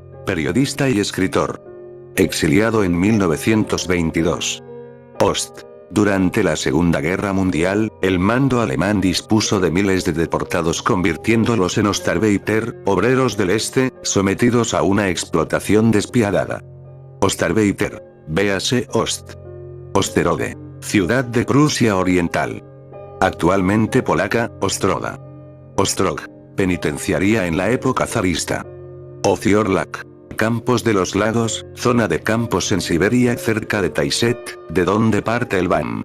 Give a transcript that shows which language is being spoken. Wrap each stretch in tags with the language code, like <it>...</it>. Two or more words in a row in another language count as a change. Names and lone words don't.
<es>Periodista y escritor. Exiliado en 1922. Ost. Durante la Segunda Guerra Mundial, el mando alemán dispuso de miles de deportados convirtiéndolos en Ostarbeiter, obreros del Este, sometidos a una explotación despiadada. Ostarbeiter. Véase Ost. Osterode. Ciudad de Prusia Oriental. Actualmente polaca, Ostroga. Ostrog. Penitenciaría en la época zarista. Ociorlak. Campos de los Lagos, zona de campos en Siberia cerca de Taiset, de donde parte el BAM.</es>